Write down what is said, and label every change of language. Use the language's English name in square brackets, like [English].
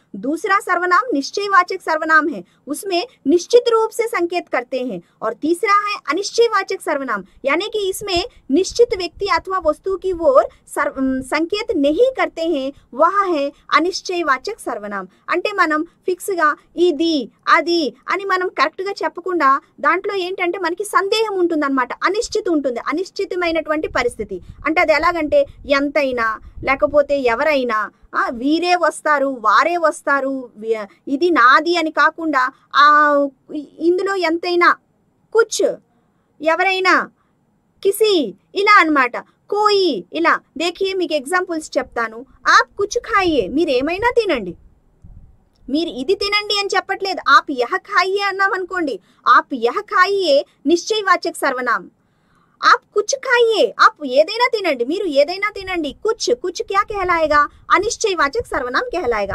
[Hindi] दूसरा सर्वनाम निश्चयवाचक सर्वनाम है, उसमें निश्चित रूप से संकेत करते हैं। और तीसरा है अनिश्चयवाचक सर्वनाम, यानी कि इसमें निश्चित व्यक्ति अथवा वस्तु की ओर संकेत नहीं करते हैं, वह है अनिश्चयवाचक सर्वनाम। [Telugu] అంటే మనం ఫిక్స్ గా ఇది, అది అని మనం కరెక్ట్ గా చెప్పకుండా దాంట్లో ఏంటంటే మనకి సందేహం ఉంటుందన్నమాట, అనిశ్చిత ఉంటుంది, అనిశ్చితమైనటువంటి పరిస్థితి। అంటే అది ఎలాగంటే ఎంతైనా, లేకపోతే ఎవరైనా, వీరే వస్తారు, వారే వస్తారు, ఇది నాది అని కాకుండా ఇందులో ఎంతైనా, కుచ్, ఎవరైనా, కిసి, ఇలా అన్నమాట। కోయి, ఇలా। [Hindi] देखिए, [Telugu] మీకు ఎగ్జాంపుల్స్ చెప్తాను। [Hindi] आप कुछ खाइए, [Telugu] మీరు ఏమైనా తినండి, మీరు ఇది తినండి అని చెప్పట్లేదు। [Hindi] आप यह खाइए [Telugu] అన్నాం అనుకోండి, [Hindi] आप यह खाइए निश्चयवाचक सर्वनाम। आप कुछ खाइए, आप [Telugu] ఏదైనా తినండి, మీరు ఏదైనా తినండి, [Hindi] कुछ क्या कहलाएगा, अनिश्चयवाचक सर्वनाम कहलाएगा।